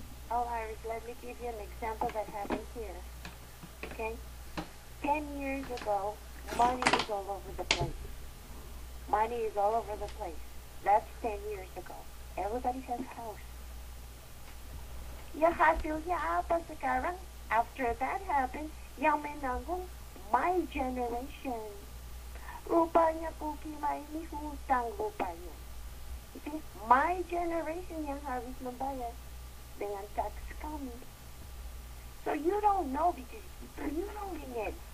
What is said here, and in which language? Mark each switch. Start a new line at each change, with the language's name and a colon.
English: Oh, Iris, let me give you an example that happened here. Okay? 10 years ago, money is all over the place. Money is all over the place. That's 10 years ago. Everybody has a house.
Malay: Ya hasilnya apa sekarang?
English: After that happened,
Malay: yang menanggung
English: my generation.
Malay: Rupanya Pukima ini hutang rupanya.
English: See, my generation
Malay: yang harus membayar dengan tax kami.
English: So you don't know because you're doing it.